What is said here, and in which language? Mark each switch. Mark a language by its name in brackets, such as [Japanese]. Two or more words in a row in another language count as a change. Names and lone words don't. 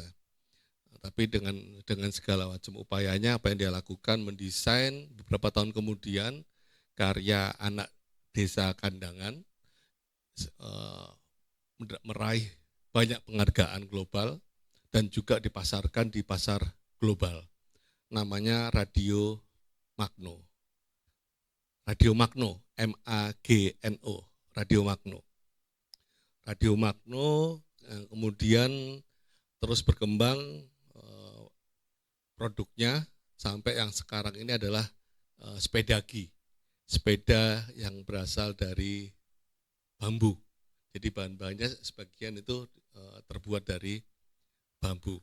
[Indonesian] Tapi dengan segala macam upayanya apa yang dia lakukan, mendesain beberapa tahun kemudian karya anak desa Kandangan meraih banyak penghargaan global dan juga dipasarkan di pasar global. Namanya Radio Magno. Radio Magno, M-A-G-N-O, Radio Magno. Radio Magno kemudian terus berkembang produknya sampai yang sekarang ini adalah sepedagi, sepeda yang berasal dari bambu. Jadi bahan-bahannya sebagian itu terbuat dari bambu.